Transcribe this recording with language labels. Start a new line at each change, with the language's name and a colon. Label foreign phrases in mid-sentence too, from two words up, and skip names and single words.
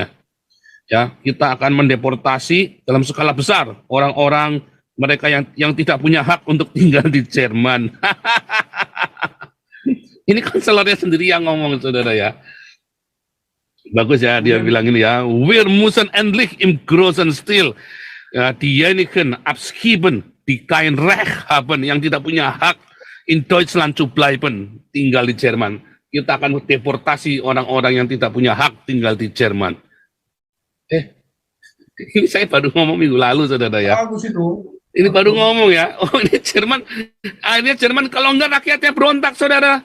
Indonesian: Ya, kita akan mendeportasi dalam skala besar orang-orang mereka yang tidak punya hak untuk tinggal di Jerman. Ini kanselernya sendiri yang ngomong, saudara ya. Bagus ya dia bilang ini ya.
German: Wir müssen endlich im großen Stil diejenigen abschieben, die kein Recht haben,
Indonesian: yang tidak punya hak
German: in Deutschland zu bleiben,
Indonesian: tinggal di Jerman. Kita akan deportasi orang-orang yang tidak punya hak tinggal di Jerman. Ini saya baru ngomong minggu lalu, saudara ya. Bagus itu. Ini baru ngomong ya. Oh, ini Jerman. Akhirnya Jerman kalau enggak rakyatnya berontak, saudara.